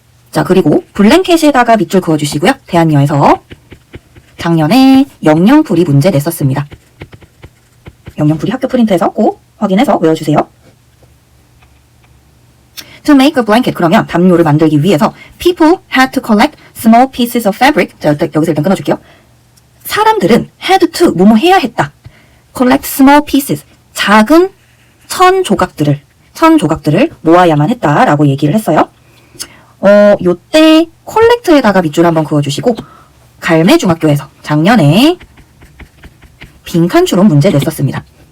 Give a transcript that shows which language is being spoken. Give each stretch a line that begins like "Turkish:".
Korean: 자, 그리고 블랭켓에다가 밑줄 그어주시고요. 대한여에서 작년에 영영풀이 문제 냈었습니다. 영영풀이 학교 프린트에서 꼭 확인해서 외워주세요.
English: To make a blanket,
Korean: 그러면 담요를 만들기 위해서
English: people had to collect small pieces of fabric.
Korean: 자, 여기서 일단 끊어줄게요. 사람들은 had to, 뭐뭐 해야 했다.
English: collect small pieces,
Korean: 작은 천 조각들을 모아야만 했다라고 얘기를 했어요. 요때 collect에다가 밑줄 한번 그어주시고 갈매중학교에서 작년에 빈칸 추론 문제 냈었습니다.